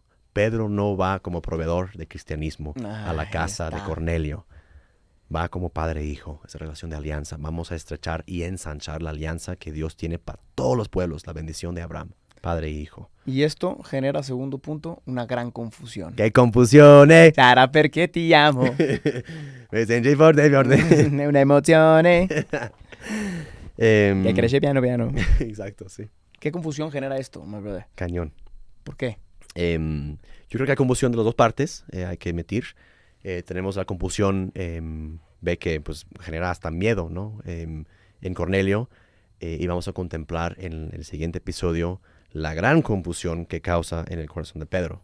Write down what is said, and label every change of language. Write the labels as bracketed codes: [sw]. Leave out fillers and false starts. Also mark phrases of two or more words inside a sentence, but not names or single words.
[es] Pedro no va como proveedor de cristianismo a la casa de Cornelio. Va como padre e hijo, esa relación de alianza. Vamos a estrechar y ensanchar la alianza que Dios tiene para todos los pueblos, la bendición de Abraham, padre e hijo. Y esto genera, segundo punto, una gran confusión. ¡Qué confusión, eh! [it] Sarà perché ti amo. Mi senti forte. Una emozione. [es] Que crece [it] piano piano. [es] Exacto, sí. ¿Qué confusión genera esto, [en] my brother? [es] Cañón. ¿Por qué? Yo creo que hay confusión de las dos partes, hay que admitir. Tenemos la confusión, ve que pues genera hasta miedo, ¿no? En Cornelio, y vamos a contemplar en el siguiente episodio la gran confusión que causa en el corazón de Pedro.